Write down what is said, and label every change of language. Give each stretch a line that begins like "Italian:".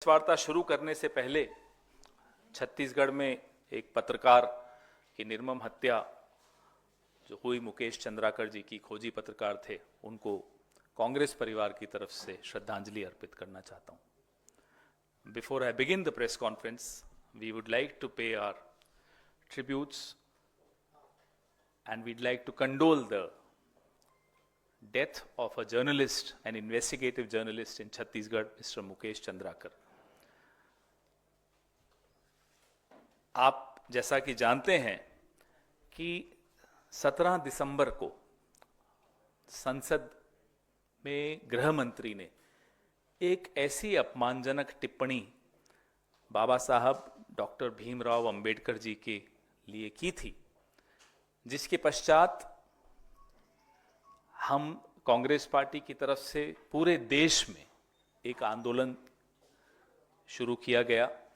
Hindi: इस वार्ता शुरू करने से पहले छत्तीसगढ़ में एक पत्रकार की निर्मम हत्या जो हुई, मुकेश चंद्राकर जी की खोजी पत्रकार थे, उनको कांग्रेस परिवार की तरफ से श्रद्धांजलि अर्पित करना चाहता हूं।
English: Before I begin the press conference, we would like to pay our tributes and we'd like to condole the death of a journalist, an investigative journalist in Chhattisgarh, Mr. Mukesh Chandrakar.
Hindi: आप जैसा कि जानते हैं कि 17 दिसंबर को संसद में गृह मंत्री ने एक ऐसी अपमानजनक टिप्पणी बाबा साहब डॉक्टर भीमराव अंबेडकर जी के लिए की थी, जिसके पश्चात हम कांग्रेस पार्टी की तरफ से पूरे देश में एक आंदोलन शुरू किया गया।